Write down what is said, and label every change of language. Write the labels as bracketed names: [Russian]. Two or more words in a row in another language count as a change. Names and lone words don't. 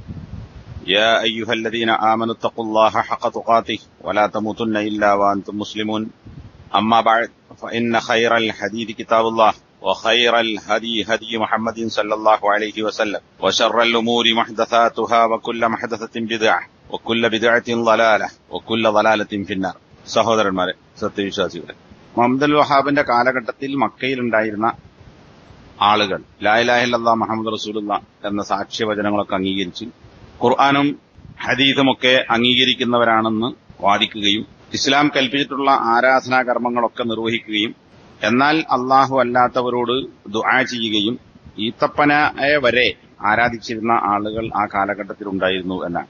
[Arabic] يا أيها الذين آمنوا اتقوا الله حق تقاته ولا تموتن إلا وأنتم مسلمون أما بعد فإن خير الحديث كتاب الله وخير الهدي هدي محمد صلى الله عليه وسلم وشر الأمور محدثاتها وكل محدثة بدعة وكل بدعة ضلالة وكل ضلالة في النار. [Malayalam] സഹോദരന്മാരെ, സത്യവിശ്വാസികളെ, മുഹമ്മദ് വഹാബിന്റെ കാലഘട്ടത്തിൽ മക്കയിലുണ്ടായിരുന്ന ആളുകൾ [Arabic] لا إله إلا الله محمد رسول الله [Malayalam] എന്ന സാക്ഷ്യവചനങ്ങളൊക്കെ അംഗീകരിച്ച് ഖുർആനും ഹദീസുമൊക്കെ അംഗീകരിക്കുന്നവരാണെന്ന് വാദിക്കുകയും ഇസ്ലാം കൽപ്പിച്ചിട്ടുള്ള ആരാധനാ കർമ്മങ്ങളൊക്കെ നിർവഹിക്കുകയും എന്നാൽ അള്ളാഹു അല്ലാത്തവരോട് ദുആ ചെയ്യുകയും ഈത്തപ്പനയെ വരെ ആരാധിച്ചിരുന്ന ആളുകൾ ആ കാലഘട്ടത്തിൽ ഉണ്ടായിരുന്നു എന്നാണ്.